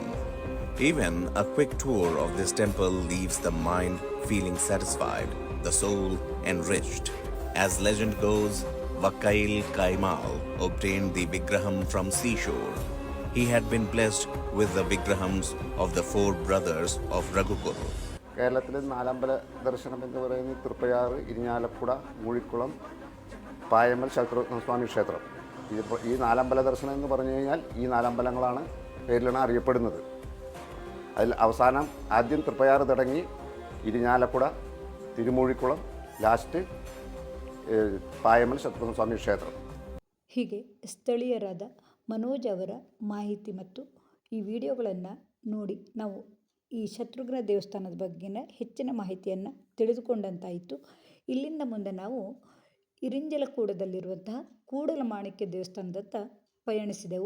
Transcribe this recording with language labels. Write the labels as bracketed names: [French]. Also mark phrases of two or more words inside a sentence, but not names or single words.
[English] Even a quick tour of this temple leaves the mind feeling satisfied, the soul enriched. As legend goes, Vakkail Kaimal obtained the Vigraham from seashore. He had been blessed with the Vigrahams of the 4 brothers of Raghukul. [Malayalam] കേരളത്തിലെ നാലമ്പല ദർശനം എന്ന് പറയുന്നത് തൃപ്പയാർ, ഇരിഞ്ഞാലക്കുട, മൂഴിക്കുളം, പായമ്മൽ ശത്രുഘ്ന സ്വാമി ക്ഷേത്രം. ഈ നാലമ്പല ദർശനം എന്ന് പറഞ്ഞു കഴിഞ്ഞാൽ ഈ 4 അമ്പലങ്ങളാണ് പേരിലാണ് അറിയപ്പെടുന്നത്. അതിൽ അവസാനം ആദ്യം തൃപ്പയാർ തുടങ്ങി ഇരിഞ്ഞാലക്കുട, തിരുമൂഴിക്കുളം, ലാസ്റ്റ് ಪಾಯಮಲ್ ಶತ್ರುಘ್ನ ಸ್ವಾಮಿ ಕ್ಷೇತ್ರ. [Kannada] ಹೀಗೆ ಸ್ಥಳೀಯರಾದ ಮನೋಜ್ ಅವರ ಮಾಹಿತಿ ಮತ್ತು ಈ ವಿಡಿಯೋಗಳನ್ನು ನೋಡಿ ನಾವು ಈ ಶತ್ರುಘ್ನ ದೇವಸ್ಥಾನದ ಬಗ್ಗೆನ ಹೆಚ್ಚಿನ ಮಾಹಿತಿಯನ್ನು ತಿಳಿದುಕೊಂಡಂತಾಯಿತು. ಇಲ್ಲಿಂದ ಮುಂದೆ ನಾವು ಇರಿಂಜಲಕೂಡದಲ್ಲಿರುವಂತಹ ಕೂಡಲ ಮಾಣಿಕ್ಯ ದೇವಸ್ಥಾನದತ್ತ ಪಯಣಿಸಿದೆವು.